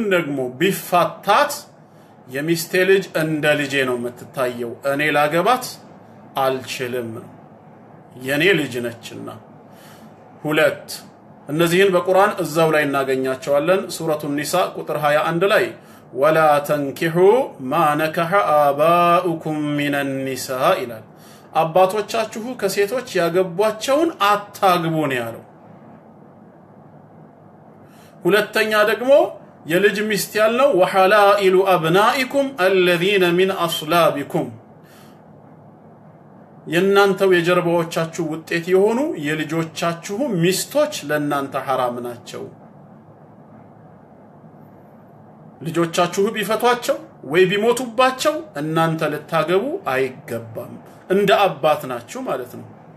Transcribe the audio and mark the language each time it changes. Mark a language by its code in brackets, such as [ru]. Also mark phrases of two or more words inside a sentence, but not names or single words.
[am] ደግሞ ቢፋታት የሚስቴ ልጅ እንደ ልጄ ነው የምትታየው እኔ ላገባት አልችልም የኔ ልጅ ነችና ሁለት እነዚህን በቁርአን እዛው ላይ እናገኛቸዋለን ሱረቱ ኒሳ ቁጥር 21 ላይ [ar] ولا تنكحوا ما نكح آباؤكم من النساء [am] ይላል አባቶቻችሁ ከሴቶች ያገቧቸውን አታግቡ ነው ያለው ሁለተኛ ደግሞ የልጅ ሚስት ያልነው [ar] وحلائل أبنائكم الذين من أصلابكم [am] የናንተው የጀርባዎቻችሁ ውጤት የሆኑ የልጆቻችሁ ሚስቶች ለናንተ حرام ናቸው ልጆቻችሁ ቢፈቷቸው ወይ ቢሞቱባቸው እናንተ ልታገቡ አይገባም እንደ አባት ናችሁ ማለት ነው